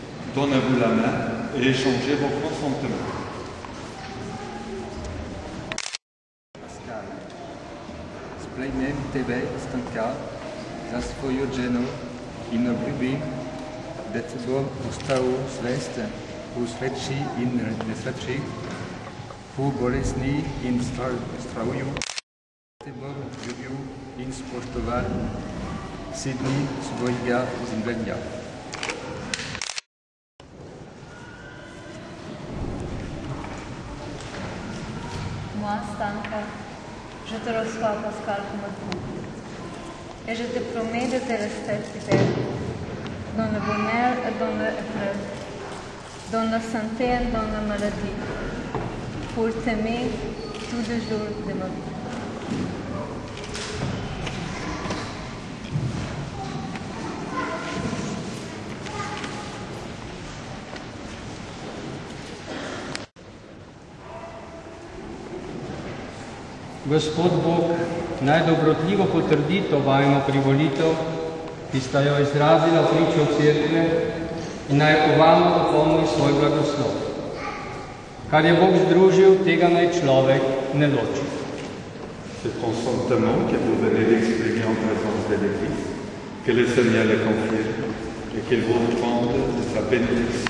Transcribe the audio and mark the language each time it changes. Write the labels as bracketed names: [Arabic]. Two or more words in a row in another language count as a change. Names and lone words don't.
[French] Donnez-vous la main et échangez vos consentements. [Slovenian] Pascal, splejnem tebe, Stanka, za svojo ženu in obljubi, da te bom ostal zvest v sreči in nesreči, v bolesni in zdravju. Te bom ljubil in spoštoval vse dni svojega življenja. [French] Moi, Stanka, je te reçois, Pascal, comme tout. Et je te promets de te rester fidèle dans le bonheur et dans l'épreuve, dans la santé et dans la maladie, pour t'aimer tous les jours de ma vie. [Slovenian] Gospod Bog naj dobrotljivo potrdi to vajno privolitev, ki sta jo izrazila pričo cerkve in naj ovamo dopolni svoj blagoslov. Kar je Bog združil, tega naj človek ne loči. [French] Ce consentement que vous venez d'exprimer en présence de l'Église, que le Seigneur le confirme et qu'il vous rende de sa bénédiction.